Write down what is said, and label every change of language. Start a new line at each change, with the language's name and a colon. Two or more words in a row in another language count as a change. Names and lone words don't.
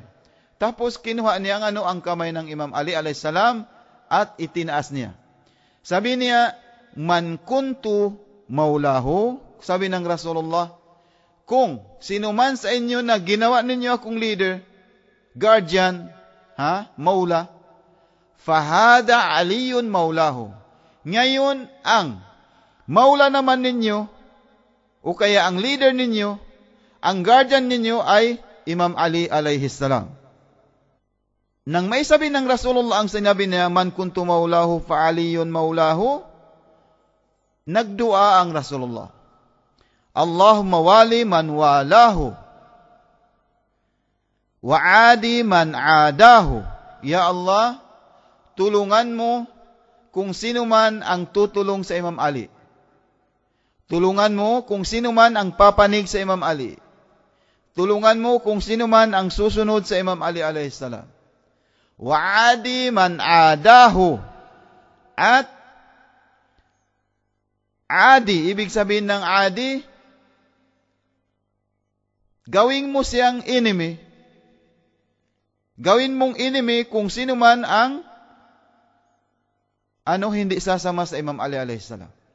Filipino: Tapos kinuha niya ang kamay ng Imam Ali
Arabic: عليه السلام
Filipino: at itinaas niya. Sabi niya,
Arabic: من كنت مولاه,
Filipino: sabi ng Rasulullah, kung sino man sa inyo na ginawa ninyo akong
English: leader, guardian,
Arabic: مولى فهذا علي مولاه.
Filipino: Ngayon, ang maula naman ninyo, o kaya ang leader ninyo, ang guardian ninyo ay Imam Ali
Arabic: عليه السلام.
Filipino: Nang may sabi ng Rasulullah ang sinabi niya,
Arabic: من كنت مولاه فعلي مولاه,
Filipino: nagdua ang Rasulullah.
Arabic: اللهم وال من والاه وعاد من عاداه. يا الله,
Filipino: tulungan mo kung sino man ang tutulong sa Imam Ali. Tulungan mo kung sino man ang papanig sa Imam Ali. Tulungan mo kung sino man ang susunod sa Imam Ali
Arabic: عليه السلام. وعاد من عاداه.
Filipino: At adi, ibig sabihin ng adi, gawin mo siyang enemy. Gawin mong enemy kung sino man ang hindi sasama sa Imam Ali
Arabic: عليه السلام.